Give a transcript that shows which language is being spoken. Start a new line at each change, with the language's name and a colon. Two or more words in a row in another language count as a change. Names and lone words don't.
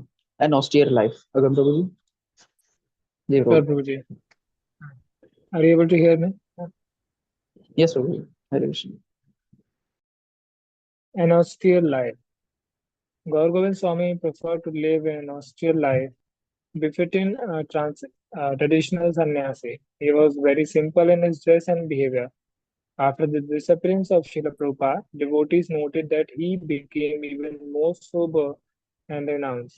English: an austere life,
Hindi: अगम प्रभु जी। जी
English: Sure,
Hindi: प्रभु। Prabhuji.
English: Are you able to hear me?
Hindi: यस प्रभु जी। हरे कृष्ण।
English: An austere life. Gaur Govind Swami preferred to live an austere life, befitting traditional sannyasi. He was very simple in his dress and behavior. After the disappearance of Srila Prabhupada, devotees noted that he became even more sober and renounced.